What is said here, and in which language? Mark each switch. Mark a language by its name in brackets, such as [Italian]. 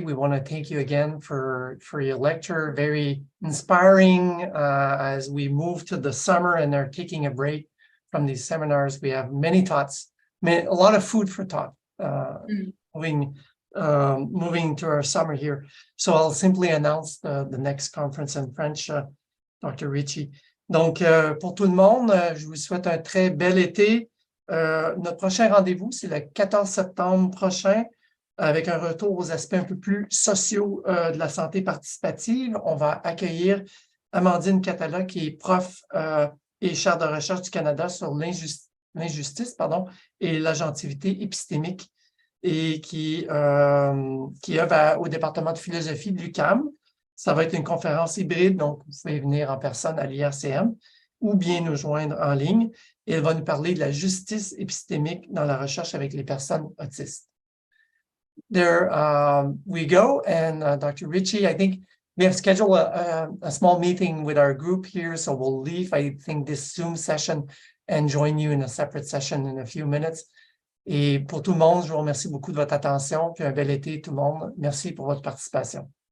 [English] We want to thank you again for your lecture. Very inspiring as we move to the summer and are taking a break from these seminars. We have many thoughts, a lot of food for thought moving to our summer here. So I'll simply announce the next conference in French, Dr. Richie. [French] Donc, pour tout le monde, je vous souhaite un très bel été. Notre prochain rendez-vous, c'est le 14 septembre prochain, avec un retour aux aspects un peu plus sociaux de la santé participative. On va accueillir Amandine Catala, qui est prof et chaire de recherche du Canada sur l'injustice et l'agentivité épistémique, et qui œuvre au département de philosophie de l'UQAM. Ça va être une conférence hybride, donc vous pouvez venir en personne à l'IRCM ou bien nous joindre en ligne. Et elle va nous parler de la justice épistémique dans la recherche avec les personnes autistes. [English] There we go, and Dr. Richie, I think we have scheduled a small meeting with our group here, so we'll leave, I think, this Zoom session and join you in a separate session in a few minutes. [French] Et pour tout le monde, je vous remercie beaucoup de votre attention, puis un bel été tout le monde. Merci pour votre participation.